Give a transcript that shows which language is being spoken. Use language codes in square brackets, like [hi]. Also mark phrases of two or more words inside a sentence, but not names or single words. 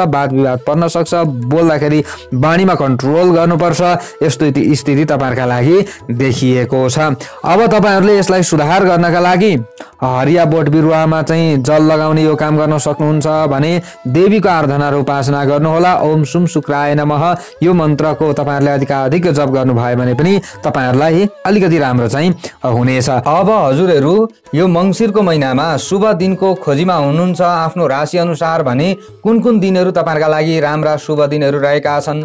[ne] वाद विवाद पर्न सक्छ। बोल्दाखेरि बाणीमा कन्ट्रोल गर्नुपर्छ। यस्तो स्थिति तपाईँहरूका लागि देखिएको छ। अब तपाईहरूले यसलाई सुधार गर्नका लागि हरिया बोट बिरुवामा चाहिँ जल लगाउने यो काम गर्न सक्नुहुन्छ भने देवीको आराधना र उपासना गर्नुहोला। [sa] ओम सुम शुक्राय नमः [ne] यो मन्त्रको तपाईँहरूले अधिकाधिक जप गर्नुभयो भने पनि तपाईँहरूलाई अलिकति राम्रो चाहिँ हुनेछ। अब हजुरहरू यो मङ्सिरको महिनामा शुभ दिनको खोजीमा हुनुहुन्छ आफ्नो राशि अनुसार भने कुन कुन दिनहरू तपाईँहरूका लागि राम्रा शुभ दिनहरू रहेका छन्।